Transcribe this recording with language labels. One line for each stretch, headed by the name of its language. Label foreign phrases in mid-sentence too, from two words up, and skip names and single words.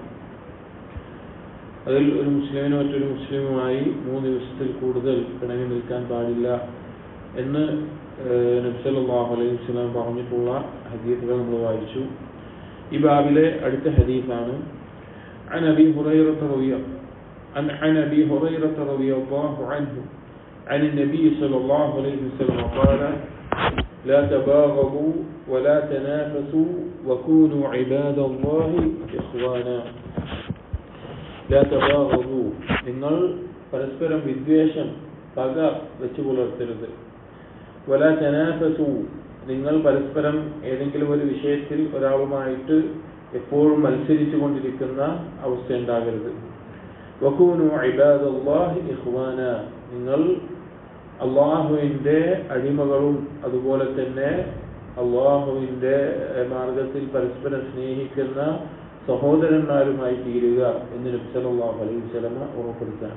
Malayalam: അതിൽ ഒരു മുസ്ലിമിന് മറ്റൊരു മുസ്ലിമുമായി 3 ദിവസത്തിൽ കൂടുതൽ പിണങ്ങി നിൽക്കാൻ പാടില്ല എന്ന് നബി
Arabic: صلى الله عليه وسلم
Malayalam: പറഞ്ഞിട്ടുള്ള ഹദീസുകൾ നമ്മൾ വായിച്ചു. ഈ ബാബിലെ അടുത്ത ഹദീസാണ്
Arabic: عن أبي هريرة رضي الله عنه عن النبي صلى الله عليه وسلم قال: لا تباغضوا ولا تنافسوا وكونوا عباد الله إخوانا. لا تباغضوا,
Malayalam: നിങ്ങൾ പരസ്പരം വിദ്വേഷം പക വെച്ചു പുലർത്തരുത്.
Arabic: ولا تنافسوا,
Malayalam: നിങ്ങൾ പരസ്പരം ഏതെങ്കിലും ഒരു വിഷയത്തിൽ ഒരാളുമായിട്ട് എപ്പോഴും മത്സരിച്ചു കൊണ്ടിരിക്കുന്ന അവസ്ഥ ഉണ്ടാകരുത്.
Arabic: وكونوا عباد الله إخوانا,
Malayalam: നിങ്ങൾ അള്ളാഹുവിന്റെ അടിമകളും അതുപോലെ തന്നെ അള്ളാഹുവിന്റെ മാർഗത്തിൽ പരസ്പരം സ്നേഹിക്കുന്ന സഹോദരന്മാരുമായി തീരുക എന്ന് നബി
Arabic: صلى الله عليه وسلم
Malayalam: ഉറപ്പെടുത്താണ്.